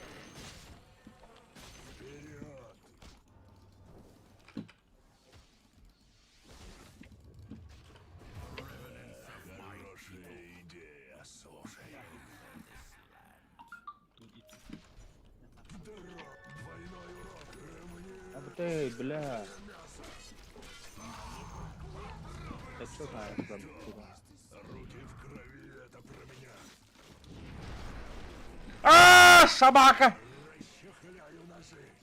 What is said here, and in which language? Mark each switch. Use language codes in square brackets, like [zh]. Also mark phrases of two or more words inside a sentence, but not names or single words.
[ru] Вперед! Хорошая идея, слушай. Двойной урок. Abi de bella. Так что знаешь, там. Руки в крови, это про меня. Собака! Расчехляю ножи.